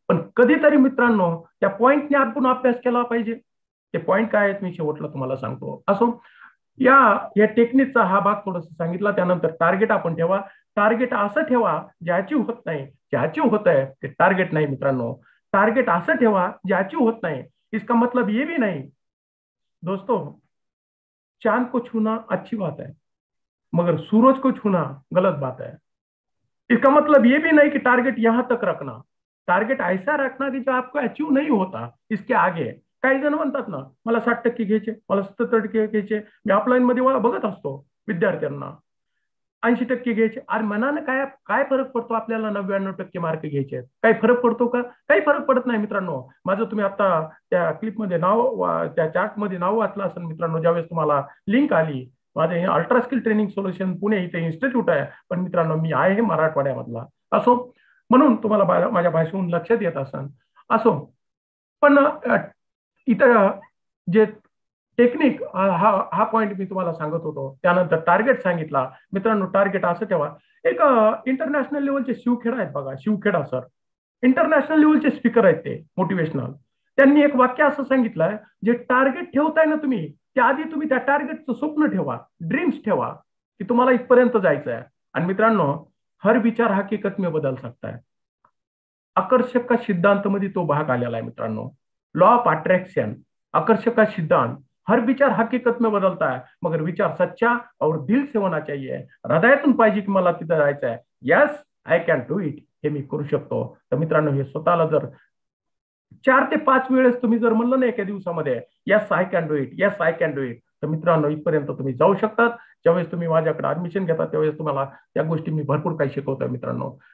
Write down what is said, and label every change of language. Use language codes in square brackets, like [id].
[mr] पण कधीतरी मित्रांनो त्या पॉइंटने आपण अभ्यास केला पाहिजे. ते पॉइंट काय आहेत मी शेवटला तुम्हाला सांगतो. असो. या या टेक्निकचा हा भाग थोडासा सांगितला. त्यानंतर टार्गेट आपण ठेवा. टार्गेट असं ठेवा जे अचीव होत नाही. जे अचीव होत आहे ते टार्गेट नाही मित्रांनो. टारगेट असं ठेवा जे अचीव होत नाही. [hi] इसका मतलब ये भी नहीं दोस्तों, चांद को छूना अच्छी बात है मगर सूरज को छूना गलत बात है. इसका मतलब ये भी नहीं कि टारगेट यहां तक रखना. टारगेट ऐसा रखना की जो आपको अचीव नहीं होता इसके आगे. [mr] काही जण म्हणतात ना मला 60% घ्यायचे, मला 70% घ्यायचे. मी ऑफलाईन मध्ये बघत असतो विद्यार्थ्यांना 80% घ्यायचे. अरे मनानं काय काय फरक पडतो आपल्याला 99% मार्क घ्यायचे. काही फरक पडतो का? काही फरक पडत नाही मित्रांनो. माझं तुम्ही आता त्या क्लिपमध्ये नाव, त्या चार्टमध्ये नाव वाचलं असेल मित्रांनो. ज्यावेळेस तुम्हाला लिंक आली, माझं हे ultra skill training solution Pune इथे इन्स्टिट्यूट आहे, पण मित्रांनो मी आहे हे मराठवाड्यामधला. असो. म्हणून तुम्हाला माझ्या भाषेहून लक्षात येत असेल. असो, पण इथं जे टेक्निक हा हा पॉइंट मी तुम्हाला सांगत होतो. त्यानंतर टार्गेट सांगितला. मित्रांनो, टार्गेट असं ठेवा. एक इंटरनॅशनल लेवलचे शिवखेडा आहेत बघा, शिवखेडा सर, इंटरनॅशनल लेवलचे स्पीकर आहेत ते, मोटिवेशनल. त्यांनी एक वाक्य असं सांगितलंय, जे टार्गेट ठेवताय ना तुम्ही, त्याआधी तुम्ही त्या टार्गेटचं स्वप्न ठेवा, ड्रीम्स ठेवा, की तुम्हाला इथपर्यंत जायचं आहे. आणि मित्रांनो, [hi] हर विचार हकीकत में बदल सकता है. [mr] आकर्षक का सिद्धांत मध्ये तो भाग आलेला आहे मित्रांनो. [hi] लॉ ऑफ अट्रैक्शन, आकर्षक का सिद्धांत. हर विचार हकीकत में बदलता है, मगर विचार सच्चा और दिल से होना चाहिए. [mr] हृदयातून पाहिजे की मला तिथं जायचं आहे. [en] yes, I can do it, [mr] हे मी करू शकतो. तर मित्रांनो, हे स्वतःला जर 4 ते 5 वेळेस तुम्ही जर म्हणलं ना एका दिवसामध्ये, [en] yes I can do it, [mr] yes I can do it, तर मित्रांनो इथपर्यंत तुम्ही जाऊ शकतात. ज्यावेळेस तुम्ही माझ्याकडे ऍडमिशन घेता त्यावेळेस तुम्हाला त्या गोष्टी मी भरपूर काही शिकवतोय मित्रांनो.